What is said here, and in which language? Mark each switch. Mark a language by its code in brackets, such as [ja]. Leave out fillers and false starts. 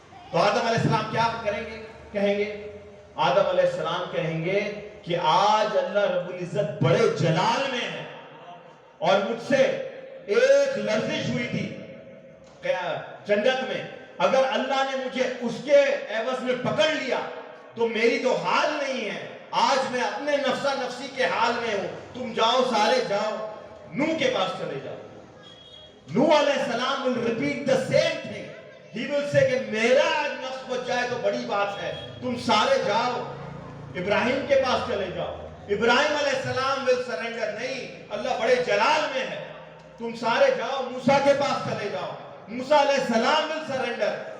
[ur] تو آدم علیہ السلام کیا کریں گے؟ کہیں گے آدم علیہ السلام کہیں گے کہ آج اللہ رب العزت بڑے جلال میں ہے، اور مجھ سے ایک لرزش ہوئی تھی جنت میں، اگر اللہ نے مجھے اس کے عوض میں پکڑ لیا تو میری تو حال نہیں ہے. آج میں اپنے نفسا نفسی کے حال میں ہوں. تم جاؤ، سارے جاؤ، نوح کے پاس چلے جاؤ. [en] نوح علیہ السلام will repeat the same thing. He will say [ur] کہ میرا آج نفس بچ جائے تو بڑی بات ہے. تم سارے جاؤ، ابراہیم کے پاس چلے جاؤ. ابراہیم علیہ السلام [en] will surrender. [ur] نہیں، اللہ بڑے جلال میں ہے، تم سارے جاؤ. موسیٰ کے پاس چلے جاؤ، موسیٰ علیہ السلام [en] will surrender.